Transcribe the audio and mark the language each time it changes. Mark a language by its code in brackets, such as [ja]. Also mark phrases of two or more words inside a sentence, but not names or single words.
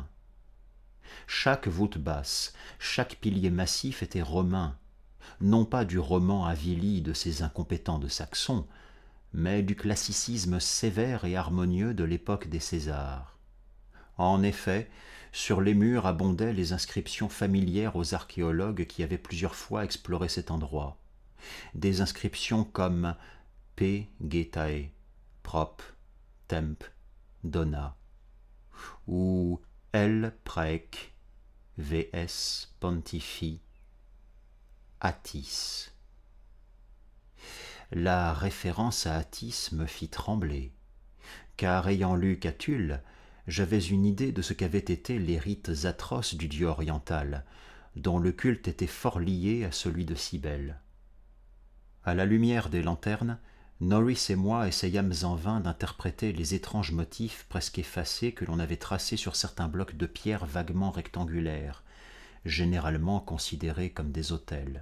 [fr] Chaque voûte basse, chaque pilier massif était romain, non pas du roman avili de ces incompétents de Saxons, mais du classicisme sévère et harmonieux de l'époque des Césars. En effet, sur les murs abondaient les inscriptions familières aux archéologues qui avaient plusieurs fois exploré cet endroit. Des inscriptions comme P. Getae, Prop, Temp, Dona, ou L. Praec, VS Pontifi, Attis. La référence à Attis me fit trembler, car ayant lu Catulle, j'avais une idée de ce qu'avaient été les rites atroces du dieu oriental, dont le culte était fort lié à celui de Cybèle. À la lumière des lanternes, Norris et moi essayâmes en vain d'interpréter les étranges motifs presque effacés que l'on avait tracés sur certains blocs de pierre vaguement rectangulaires, généralement considérés comme des autels.